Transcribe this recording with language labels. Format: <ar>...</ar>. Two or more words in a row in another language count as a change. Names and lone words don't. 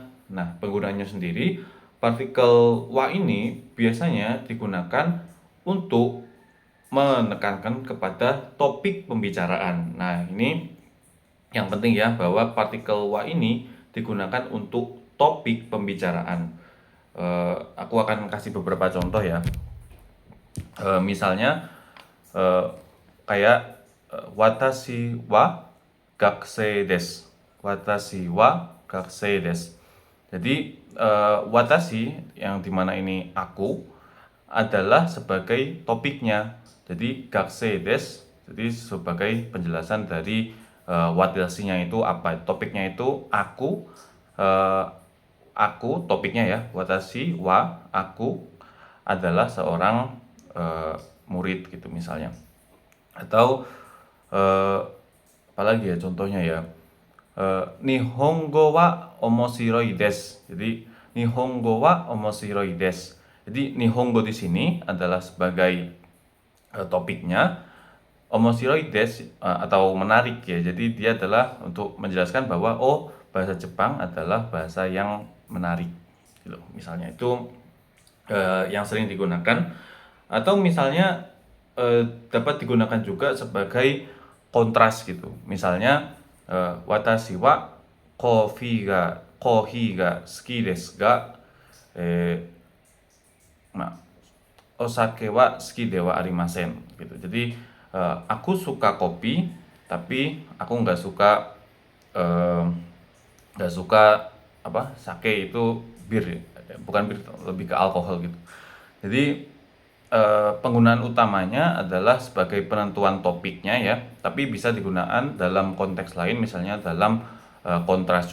<id>Nah, penggunaannya sendiri, partikel wa ini biasanya digunakan untuk menekankan kepada topik pembicaraan. Nah, ini yang penting ya, bahwa partikel wa ini digunakan untuk topik pembicaraan. Aku akan kasih beberapa contoh ya. Misalnya kayak</id> <ja>私は学生です. 私は学生です.</ja> <id>Jadi watashi yang dimana ini aku adalah sebagai topiknya.</id> <ja>Jadi 学生です,</ja> <id>jadi sebagai penjelasan dari watashinya itu apa? Topiknya itu aku topiknya ya.</id> <ja>私は</ja> <id>aku adalah seorang murid gitu misalnya. Atau apalagi ya contohnya ya,</id> <ja>日本語は面白いです. Jadi 日本語は面白いです.</ja> <id>Jadi Nihongo di sini adalah sebagai topiknya,</id> <ja>面白いです</ja> <id>atau menarik ya. Jadi dia adalah untuk menjelaskan bahwa bahasa Jepang adalah bahasa yang menarik gitu. Misalnya itu yang sering digunakan, atau misalnya dapat digunakan juga sebagai kontras gitu.</id> <ja>Misalnya 私はコーヒーが好きですがお酒は好きではありません gitu.</ja> <id>Jadi aku suka kopi tapi aku nggak suka sake itu bir, bukan bir, lebih ke alkohol gitu. Jadi penggunaan utamanya adalah sebagai penentuan topiknya ya, tapi bisa digunakan dalam konteks lain, misalnya dalam kontras.</id>